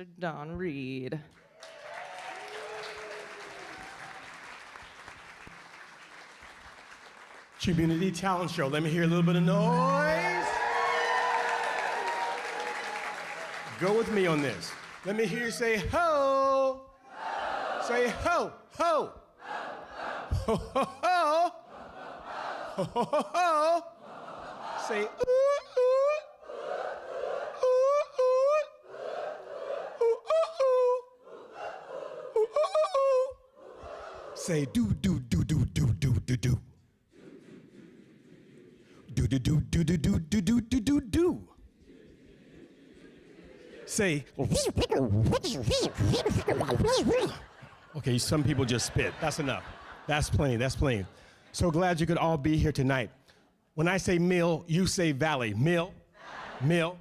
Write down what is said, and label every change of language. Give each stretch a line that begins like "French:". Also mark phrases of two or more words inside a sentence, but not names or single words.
English: Don Reed. Community Talent Show. Let me hear a little bit of noise. Go with me on this. Let me hear you say ho. Ho. Say ho, ho. Ho, ho, ho. Ho, ho, ho, ho. Say ooh, ooh. Ooh, ooh. Ooh, ooh, ooh. Ooh, ooh, ooh. Say do, do, do, do, do, do, do, do. Do, do, do, do, do, do, do, do, do, do, do. Say, okay, some people just spit. That's enough. That's plenty, that's plenty. So glad you could all be here tonight. When I say mill, you say valley. Mill, mill.